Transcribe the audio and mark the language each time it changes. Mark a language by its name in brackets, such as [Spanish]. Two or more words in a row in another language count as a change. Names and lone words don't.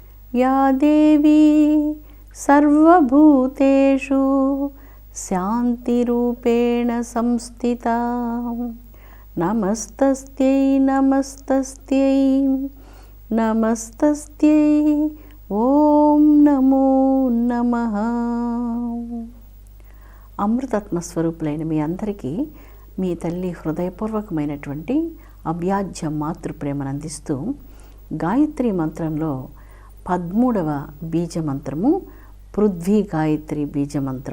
[Sanskrit] या देवी सर्वभूतेषु शान्तिरूपेण संस्थिता नमस्तस्यै नमस्तस्यै नमस्तस्यै ఓం నమో నమః. [Telugu] అమృతాత్మ స్వరూపులైన మీ అందరికీ మీ తల్లి హృదయపూర్వకమైనటువంటి అవ్యాజ్య మాతృప్రేమను అందిస్తూ గాయత్రి మంత్రంలో 13వ బీజమంత్రము పృథ్వీ గాయత్రి బీజమంత్రం.